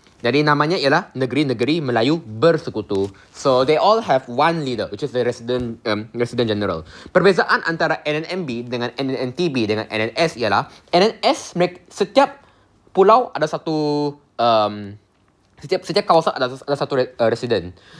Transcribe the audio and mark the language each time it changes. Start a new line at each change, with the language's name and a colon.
Malay: Jadi namanya ialah Negeri-Negeri Melayu Bersekutu.
English: So they all have one leader, which is the Resident General.
Malay: Perbezaan antara NNMB dengan NNTB dengan NNS ialah NNS, setiap pulau ada satu setiap kawasan ada satu resident.